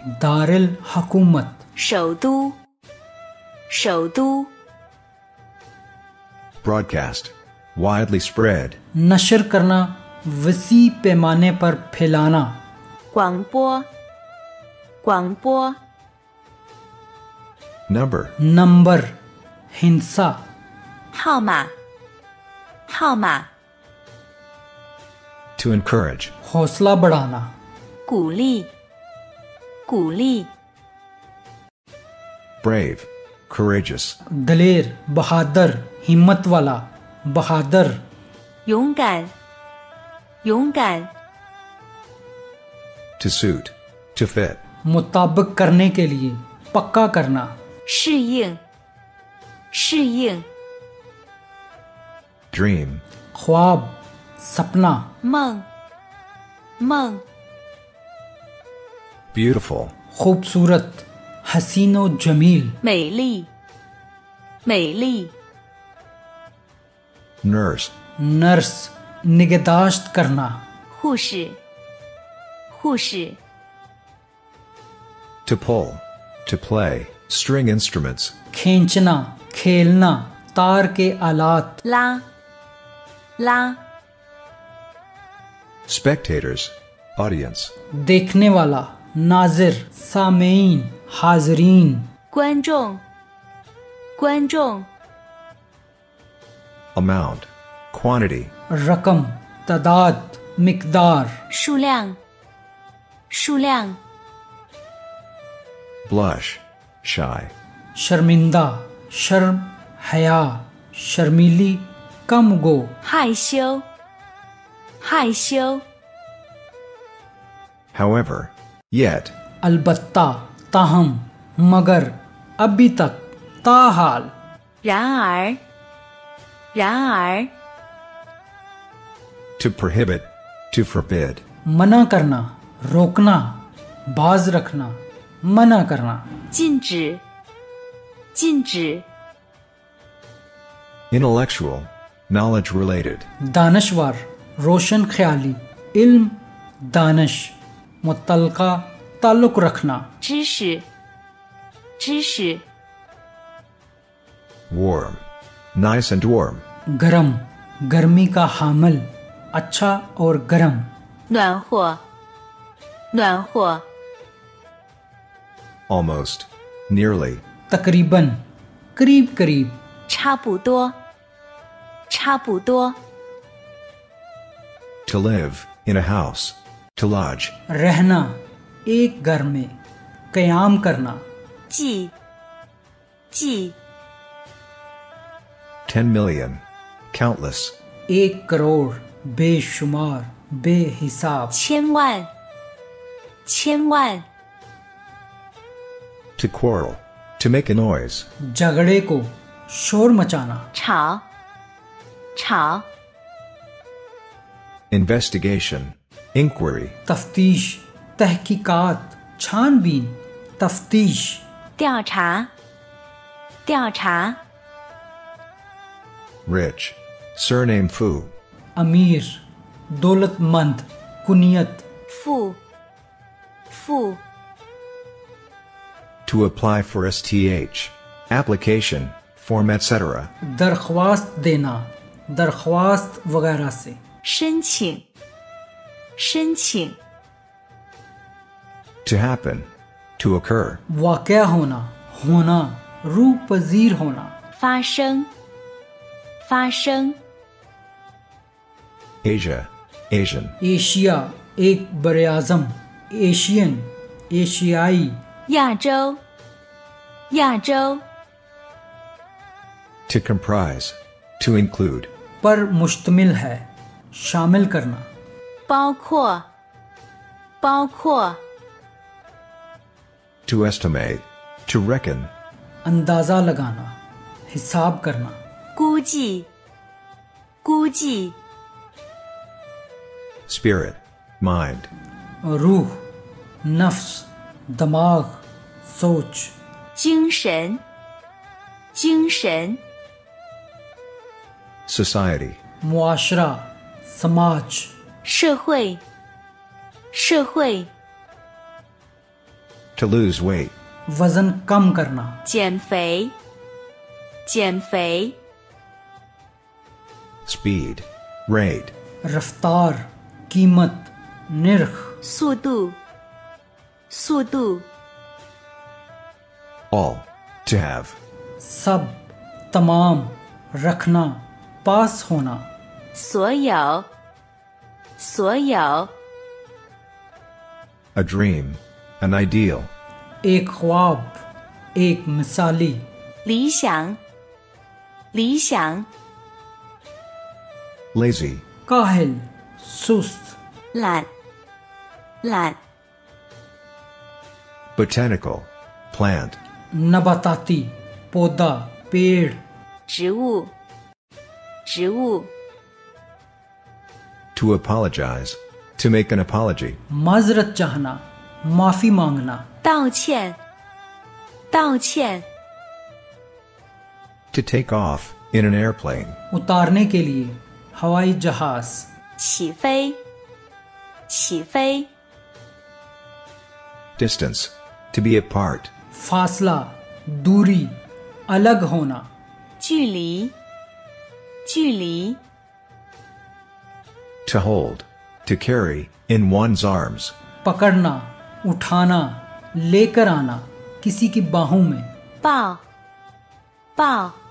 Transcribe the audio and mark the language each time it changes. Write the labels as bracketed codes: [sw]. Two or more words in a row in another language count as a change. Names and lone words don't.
[ur] دارال حکومت, [zh] 首都，首都， [en] broadcast, widely spread, [ur] نشر کرنا، وسیع پیمانے پر پھیلانا, [zh] 广播，广播， [en] number, [ur] نمبر، ہنسا, [zh] 号码，号码， [en] to encourage, [ur] حوصلہ بڑھانا, [zh] 鼓励，鼓励， [en] brave, courageous, [ur] دلیر، بہادر، ہمت والا، بہادر, [zh] 勇敢，勇敢， [en] to suit, to fit, [ur] مطابق کرنے کے لیے، پکا کرنا, [zh] 适应，适应， [en] dream, [ur] خواب، سپنا, [zh] 梦，梦， [en] beautiful, [ur] خوبصورت، حسین و جمیل, [zh] 美丽，美丽， [en] nurse, [ur] نرس، نگہداشت کرنا, [zh] 护士，护士， [en] to pull, to play, string instruments, [ur] کھینچنا، کھیلنا، تار کے آلات, [zh] 拉，拉， [en] spectators, audience, [ur] دیکھنے والا، ناظر، سامعین، حاضرین, [zh] 观众，观众， [en] amount, quantity, [ur] رقم، تعداد، مقدار, [zh] 数量，数量， [en] blush, shy, [ur] شرمندہ، شرم، حیا، شرمیلی، کم گو, [zh] 害羞，害羞， [en] however, yet, [ur] البتہ، تاہم، مگر، ابھی تک، تاحال, [zh] 然而，然而， [en] to prohibit, to forbid, [ur] منع کرنا، روکنا، باز رکھنا، منع کرنا, [zh] 禁止，禁止， [en] intellectual, knowledge related, [ur] दानशवार, روشن خیالی، علم، دانش، متعلقہ، تعلق رکھنا, [zh] 知识，知识， [en] warm, nice and warm, [ur] گرم، گرمی کا حامل، اچھا اور گرم, [zh] 暖和，暖和， [en] almost, nearly, [ur] تقریباً، قریب قریب, [zh] 差不多，差不多， [en] to live, in a house, to lodge, [ur] رہنا، ایک گھر میں، قیام کرنا, [zh] 记，记， [en] 10 million, countless, [ur] 1 کروڑ، بے شمار، بے حساب, [zh] 千万，千万， [en] to quarrel, to make a noise, [ur] جھگڑے کو، شور مچانا, [zh] 吵，吵， [en] investigation, inquiry, [ur] تفتیش، تحقیقات، چھان بین، تفتیش, [zh] 调查，调查， [en] rich, surname Fu, [ur] امیر، دولت مند، کنیت, [zh] 付，付， [en] to apply for STH, application, form etc., [ur] درخواست دینا، درخواست وغیرہ سے, [zh] 申请，申请， [en] to happen, to occur, [ur] واقعہ ہونا، ہونا، رو پذیر ہونا, [zh] 发生，发生， [en] Asia, Asian, [ur] ایشیا، ایک براعظم، ایشین، ایشیائی, [zh] 亚洲，亚洲， [en] to comprise, to include, [ur] پر مشتمل ہے، شامل کرنا, [zh] 包括，包括， [en] to estimate, to reckon, [ur] اندازہ لگانا، حساب کرنا. [zh] 估计，估计， [en] spirit, mind, [ur] روح، نفس، دماغ، سوچ. [zh] 精神，精神， [en] society, [ur] معاشرہ، سماج. [zh] 社会，社会， [en] to lose weight, [ur] وزن کم کرنا. [zh] 减肥，减肥， [en] speed, rate, [ur] رفتار، قیمت، نرخ. [zh] 速度，速度， [en] all, to have, [ur] سب، تمام، رکھنا، پاس ہونا. [zh] 所有，所有， [en] a dream, an ideal, [ur] ایک خواب، ایک مثالی. [zh] 理想，理想， [en] lazy, [ur] کاہل، سست. [zh] 懒，懒， [en] botanical, plant, [ur] نباتاتی، پودا، پیڑ. [zh] 植物，植物， [en] to apologize, to make an apology, [ur] معذرت چاہنا، معافی مانگنا. [zh] 道歉，道歉， [en] to take off, in an airplane, [ur] اتارنے کے لیے ہوائی جہاز. [zh] 起飞，起飞， [en] distance, to be apart, [ur] فاصلہ، دوری، الگ ہونا. [zh] 距离，距离， [en] to hold, to carry, in one's arms, [ur] پکڑنا، اٹھانا، لے کر آنا، کسی کی باہوں میں. [zh] 抱，抱，